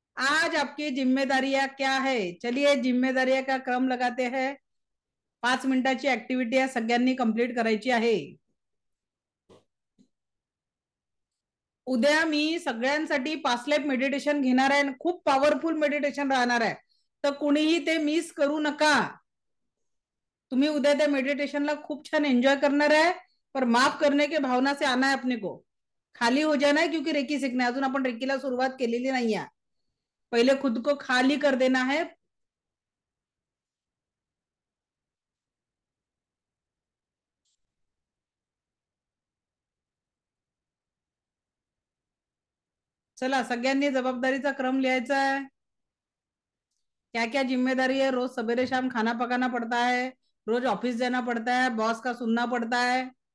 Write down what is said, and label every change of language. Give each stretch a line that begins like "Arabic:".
Hindi: आज आपकी जिम्मेदारियां क्या है? चलिए जिम्मेदारियां का क्रम लगाते हैं.
Marathi: 5 मिनिटाची ऍक्टिव्हिटी आहे, सगळ्यांनी कंप्लीट करायची आहे. उद्या मी सगळ्यांसाठी पासलेप मेडिटेशन घेणार आहे, खूप पॉवरफुल मेडिटेशन राहणार आहे, तर कुणीही ते मिस करू नका. तुम्ही उद्या त्या मेडिटेशनला खूप छान एंजॉय करणार आहे.
Hindi: पर माफ करने के भावना से आना है अपने को, खाली हो जाना है, क्योंकि रेकी सीखना है.
Marathi: अजून आपण रेकीला सुरुवात केलेली नाही आहे.
Hindi: पहिले खुद को खाली कर देना है.
Marathi: चला, सगळ्यांनी जबाबदारीचा क्रम लिहायचा है.
Hindi: क्या क्या जिम्मेदारी है? रोज सवेरे शाम खाना पकाना पड़ता है, रोज ऑफिस जाना पड़ता है, बॉस का सुनना पड़ता है.